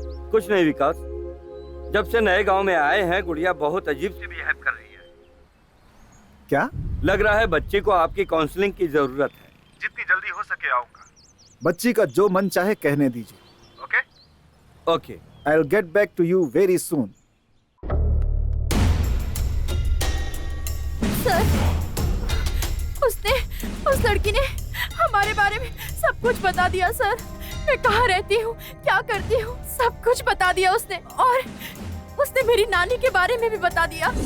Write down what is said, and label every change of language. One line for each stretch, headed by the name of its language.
Hindi: कुछ नहीं विकास, जब से नए गांव में आए हैं गुड़िया बहुत अजीब सी बिहेव कर रही है। क्या? लग रहा है बच्ची को आपकी काउंसलिंग की जरूरत है। जितनी जल्दी हो सके आऊंगा। बच्ची का जो मन चाहे कहने दीजिए।
English: Okay? Okay. I'll get back to you very soon.
Hindi: Sir, उस लड़की ने हमारे बारे में सब कुछ बता दिया सर। मैं कहाँ रहती हूँ, क्या करती हूँ, सब कुछ बता दिया उसने। और उसने मेरी नानी के बारे में भी बता दिया।